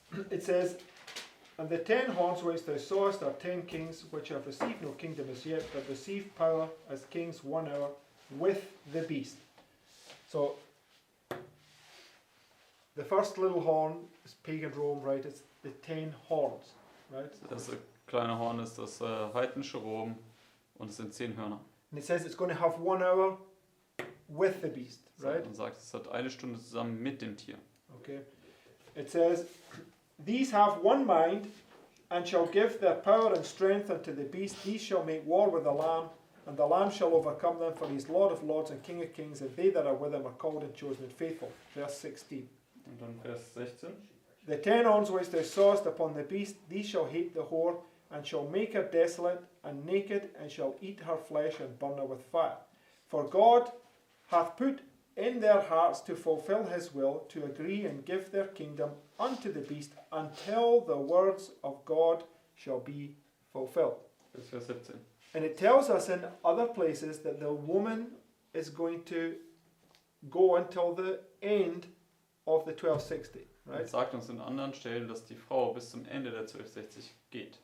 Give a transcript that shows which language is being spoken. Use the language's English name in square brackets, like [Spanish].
[English] It says, and the 10 horns which thou sawest are 10 kings, which have received no kingdom as yet, but receive power as kings 1 hour with the beast. So, the first little horn is pagan Rome, right? It's the 10 horns, right? [German] Das kleine Horn ist das heidnische Rom und es sind 10 Hörner. [English] And it says it's going to have 1 hour with the beast, right? [German] Man sagt, es hat 1 Stunde zusammen mit dem Tier. [English] Okay. It says, these have one mind, and shall give their power and strength unto the beast. These shall make war with the Lamb, and the Lamb shall overcome them, for he is Lord of lords and King of kings, and they that are with him are called and chosen and faithful. Verse 16. [German] Und dann Vers 16. [English] The 10 horns which thou sawest upon the beast, these shall hate the whore, and shall make her desolate and naked, and shall eat her flesh and burn her with fire. For God hath put in their hearts to fulfill his will, to agree and give their kingdom unto the beast, until the words of God shall be fulfilled. [German] Das ist Vers 17. [English] And it tells us in other places that the woman is going to go until the end of the 1260, right? [German] Es sagt uns in anderen Stellen, dass die Frau bis zum Ende der 1260 geht.